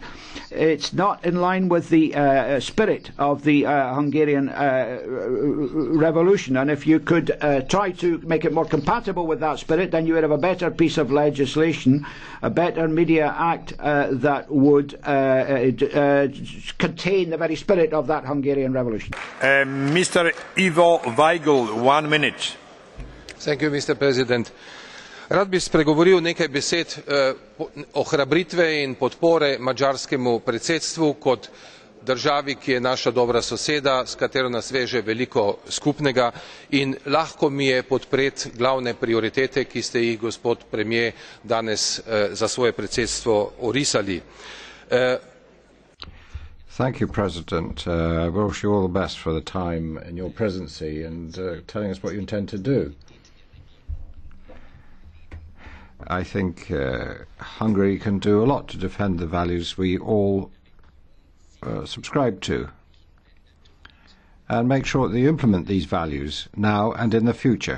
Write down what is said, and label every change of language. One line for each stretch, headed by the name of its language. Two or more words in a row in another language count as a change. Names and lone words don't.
English: It's not in line with the spirit of the Hungarian revolution, and if you could try to make it more compatible with that spirit, then you would have a better piece of legislation, a better Media Act that would contain the very spirit of that Hungarian revolution. Mr. Ivo Weigl, 1 minute. Thank you, Mr. President.
Slovenian: Rad bi spregovoril nekaj besed ohrabritve in podpore madžarskemu predsedstvu kot državi, ki je naša dobra soseda, s katero nas veže veliko skupnega, in lahko mi je podpreti glavne prioritete, ki ste jih, gospod premier, danes za svoje predsedstvo orisali.
English: Thank you, President. I wish you all the best for the time in your presidency and telling us what you intend to do. I think Hungary can do a lot to defend the values we all subscribe to, and make sure that they implement these values now and in the future.